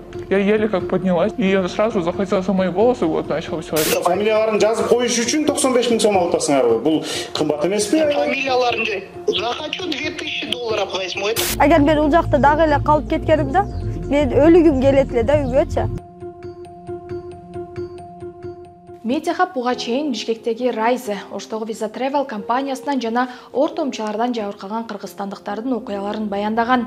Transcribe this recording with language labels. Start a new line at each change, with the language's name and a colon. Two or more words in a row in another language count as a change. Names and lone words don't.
Russian: Я еле как поднялась, и я сразу захватила за мои волосы, вот начал все.
Kyrgyz: Фамилияларын жазып коюш үчүн 95 000 сом алып атасыңарбы? Бул кымбат эмеспи?
Russian: Фамилияларын захочу $2000 возьму.
Kyrgyz: Агар мен ул жакта дагы эле калып кеткенимде, мен өлүгүм келет эле да үйгөчү. Медиахаб буга чейин Бишкектеги Райзе, Оштогу Visa Travel компаниясынан жана ортомчулардан жабыркаган кыргызстандыктардын окуяларын баяндаган.